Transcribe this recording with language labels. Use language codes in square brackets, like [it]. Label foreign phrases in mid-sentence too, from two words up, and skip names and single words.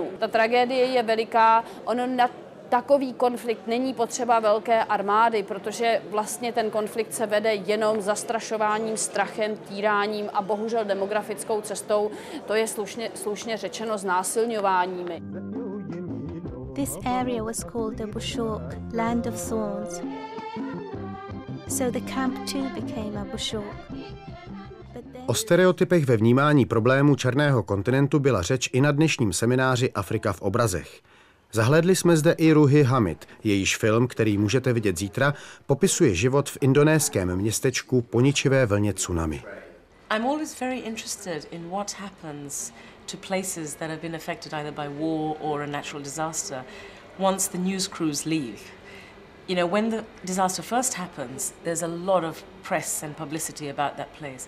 [cs] Ta tragédie je veliká, takový konflikt není potřeba velké armády, protože vlastně ten konflikt se vede jenom zastrašováním, strachem, týráním a bohužel demografickou cestou, to je slušně řečeno znásilňováními. [en] This area was called the Bushok, land of thorns. So the camp too became a Bushok. [cs] O stereotypech ve vnímání problémů černého kontinentu byla řeč i na dnešním semináři Afrika v obrazech. Zahlédli jsme zde i Ruhi Hamid, jejíž film, který můžete vidět zítra, popisuje život v indonéském městečku po ničivé vlně tsunami. [en] I'm always very interested in what happens to places that have been affected either by war or a natural disaster once the news crews leave. You know, when the disaster first happens, there's a lot of press and publicity about that place.